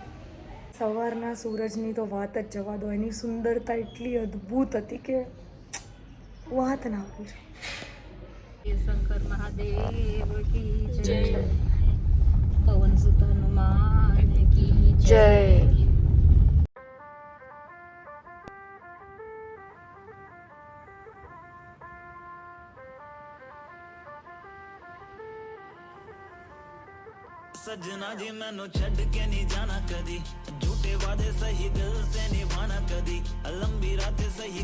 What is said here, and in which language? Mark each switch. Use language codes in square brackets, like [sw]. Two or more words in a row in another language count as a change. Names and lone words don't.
[gu] સવારના સૂરજની તો વાત જ જવા દો, એની સુંદરતા એટલી અદ્ભુત હતી કે વાત ના પૂછો. [hi] शंकर महादेव की जय, पवन सुत हनुमान की जय. [pa] ਸਜਣਾ ਜੀ ਮੈਨੂੰ ਛੱਡ ਕੇ ਨਹੀਂ ਜਾਣਾ ਕਦੀ, ਝੂਠੇ ਵਾਅਦੇ ਸਹੀ ਦਿਲ ਸੇ ਨਿਭਾਣਾ ਕਦੀ, ਲੰਬੀ ਰਾਤਾਂ ਸਹੀ